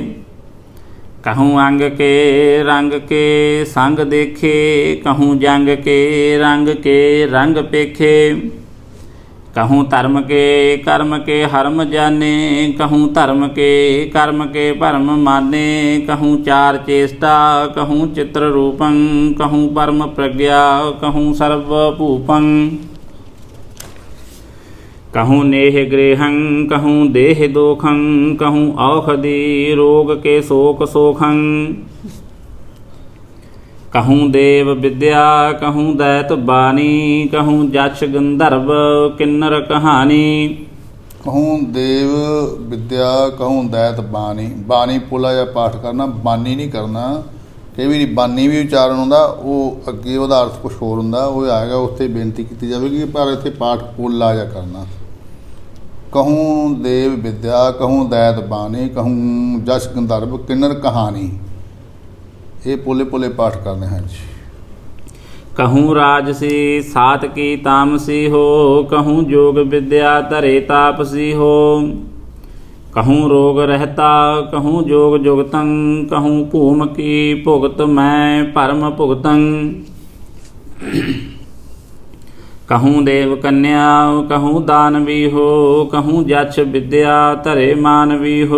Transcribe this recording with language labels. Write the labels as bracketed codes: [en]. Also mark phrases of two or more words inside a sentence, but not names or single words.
[bra] कहूँ अंग के रंग के संग देखे कहूँ जंग के रंग पेखे। कहूँ धर्म के कर्म के हर्म जाने कहूँ धर्म के कर्म के भरम माने। कहूँ चार चेष्टा कहूँ चित्र रूपं कहूँ परम प्रज्ञा कहूँ सर्वभूपं। कहूँ नेह गृहं कहूँ देह दोखं कहूँ औषधि रोग के शोक सोखं। कहूँ देव विद्या कहूँ दैत बानी कहूँ जक्ष गंधर्व किन्नर कहानी। कहूँ देव विद्या कहूँ दैत बानी। [pa] बानी ਪੁੱਲਾ ਜਿਹਾ ਪਾਠ ਕਰਨਾ, ਬਾਨੀ ਨਹੀਂ ਕਰਨਾ। ਕਈ ਵਾਰੀ ਬਾਨੀ ਵੀ ਉਚਾਰਨ ਹੁੰਦਾ, ਉਹ ਅੱਗੇ ਉਹਦਾ ਅਰਥ ਕੁਛ ਹੋਰ ਹੁੰਦਾ, ਉਹ ਆਏਗਾ ਉੱਥੇ ਬੇਨਤੀ ਕੀਤੀ ਜਾਵੇਗੀ, ਪਰ ਇੱਥੇ ਪਾਠ ਪੁੱਲਾ ਜਿਹਾ ਕਰਨਾ। [bra] कहूँ देव विद्या कहूँ दैत बानी कहूँ जस गंधर्व किन्नर कहानी। [hi] ये पोले पोले पाठ करने हैं जी। [bra] कहूँ राजसी सात की तामसी हो कहूँ जोग विद्या धरे तापसी हो। कहूँ रोग रहता कहूँ जोग जुगतं कहूँ भूम की भुगत मैं परम भुगतं। कहूँ देव कन्या कहूँ दानवी हो कहूँ जक्ष विद्या धरे मानवी हो।